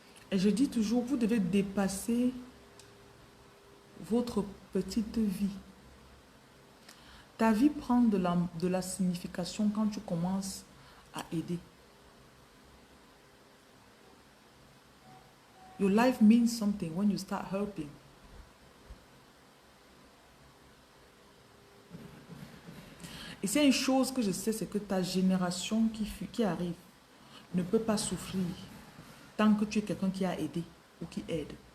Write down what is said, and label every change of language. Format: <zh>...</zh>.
<fr>Et je dis toujours, vous devez dépasser votre petite vie. Ta vie prend de la signification quand tu commences à aider.</fr> <en>Your life means something when you start helping.</en> <fr>Et c'est une chose que je sais, c'est que ta génération qui arrive ne peut pas souffrir tant que tu es quelqu'un qui a aidé ou qui aide.</fr>